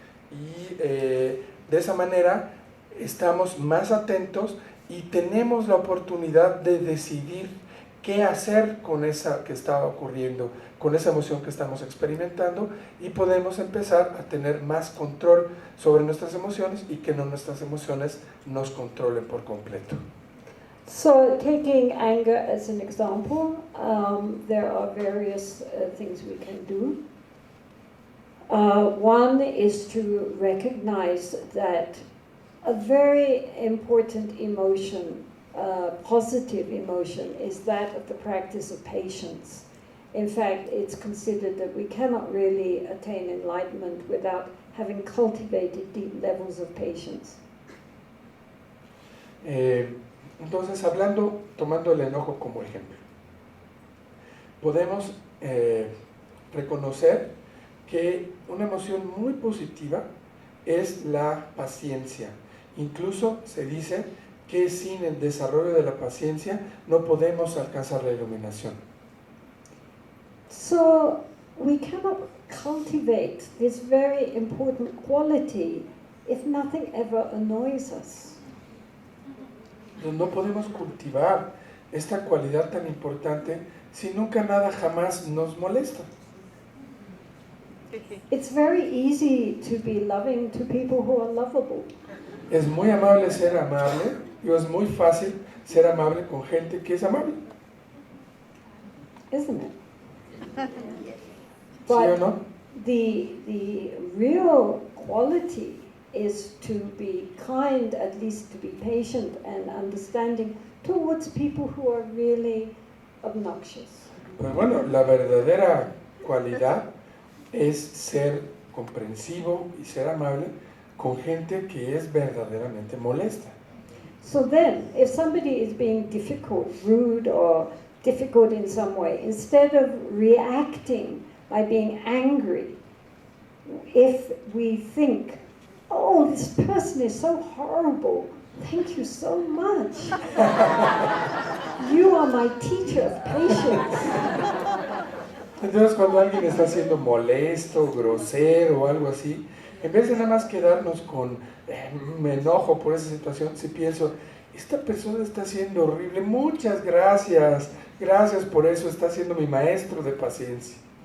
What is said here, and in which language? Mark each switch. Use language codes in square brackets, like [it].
[es] Y de esa manera estamos más atentos y tenemos la oportunidad de decidir qué hacer con esa que está ocurriendo, con esa emoción que estamos experimentando, y podemos empezar a tener más control sobre nuestras emociones y que no nuestras emociones nos controlen por completo. [en] So, taking anger as an example, there are various things we can do. One is to recognize that a very important emotion, positive emotion, is that of the practice of patience. In fact, it's considered that we cannot really attain enlightenment without having cultivated deep levels of patience. [es] Entonces, tomando el enojo como ejemplo, podemos reconocer que una emoción muy positiva es la paciencia. Incluso se dice que sin el desarrollo de la paciencia no podemos alcanzar la iluminación. [en] So we cannot cultivate this very important quality if nothing ever annoys us. [es] No podemos cultivar esta cualidad tan importante si nunca nada jamás nos molesta. [en] It's very easy to be loving to people who are lovable. [es] Es muy amable ser amable, y es muy fácil ser amable con gente que es amable. [en] Isn't it? [es] ¿Sí o no? [en] The real quality is to be kind, at least to be patient and understanding towards people who are really obnoxious. [es] Pues bueno, la verdadera cualidad es ser comprensivo y ser amable con gente que es verdaderamente molesta. [en] So then, if somebody is being difficult, rude, or difficult in some way, instead of reacting by being angry, if we think, oh, this person is so horrible, thank you so much. You are my teacher of patience. [es] Entonces, cuando alguien está siendo molesto, grosero o algo así, en vez de nada más quedarnos con me enojo por esa situación, si pienso, esta persona está siendo horrible, muchas gracias, gracias por eso, está siendo mi maestro de paciencia.